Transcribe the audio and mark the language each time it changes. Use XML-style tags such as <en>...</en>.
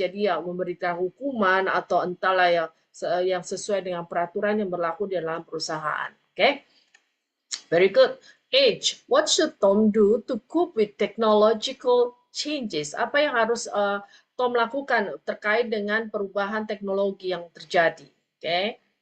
<id>Jadi ya memberikan hukuman atau entahlah yang sesuai dengan peraturan yang berlaku di dalam perusahaan, okay?</id> <en>Very good. H, what should Tom do to cope with technological changes?</en> <id>Apa yang harus Tom lakukan terkait dengan perubahan teknologi yang terjadi, okay?</id>